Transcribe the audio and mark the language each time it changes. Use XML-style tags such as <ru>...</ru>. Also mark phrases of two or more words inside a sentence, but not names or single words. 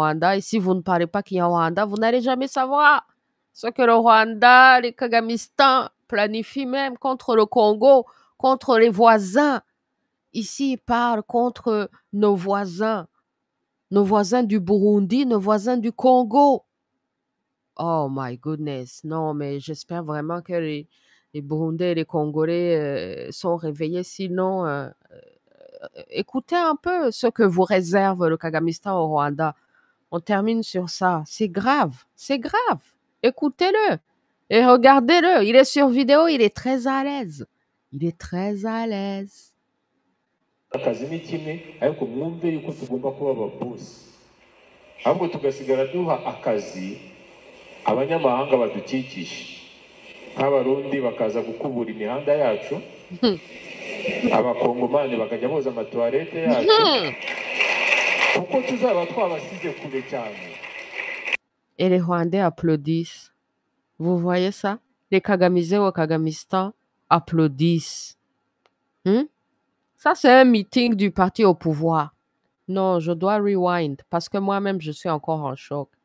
<fr>Et si vous ne parlez pas Kinyarwanda, vous n'allez jamais savoir ce que le Rwanda, les Kagamistan planifient même contre le Congo, contre les voisins. Ici, ils parlent contre nos voisins du Burundi, nos voisins du Congo.</fr> <en>Oh my goodness.</en> <fr>Non, mais j'espère vraiment que les Burundais et les Congolais sont réveillés. Sinon, écoutez un peu ce que vous réserve le Kagamistan au Rwanda. On termine sur ça. C'est grave. C'est grave. Écoutez-le et regardez-le. Il est sur vidéo. Il est très à l'aise. Il est très à l'aise.</fr> <rw>akazi ni kimwe ariko mwumve yuko tugomba kuba ababosi ahubwo tugasigara duha akazi abanyamahanga badukikije nk'abarundi bakaza gukubura imihanda yacu abakongomani bakajya boza amatuwarete yacu kuko tuzaba twabasize kure cyane.</rw> <fr>Et les Rwandais applaudissent. Vous voyez ça? Les Kagamisés au Kagamistan applaudissent. Ça, c'est un meeting du parti au pouvoir. Non, je dois rewind parce que moi-même, je suis encore en choc.</fr>